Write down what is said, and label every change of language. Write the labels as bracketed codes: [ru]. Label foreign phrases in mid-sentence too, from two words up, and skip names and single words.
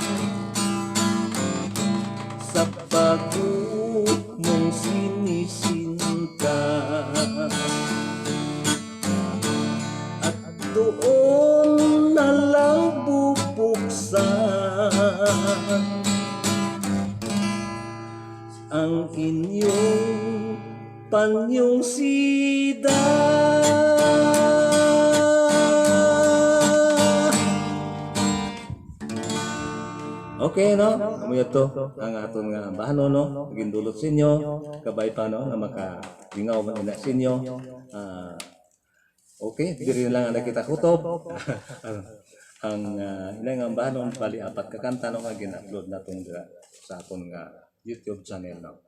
[tl] sa bago mong sinisinta, at doon na lang bubuksan ang inyong panyong sida. [hil] Okay no, amoy to ang aton nga bahanon no, gindulot sa inyo kabay pa no na makalingaw man ina sa inyo. Okay, diri lang ang nakita kutob. Ang ilang bahanon bali apat ka kanta no nga gin-upload naton sa aton nga YouTube channel no.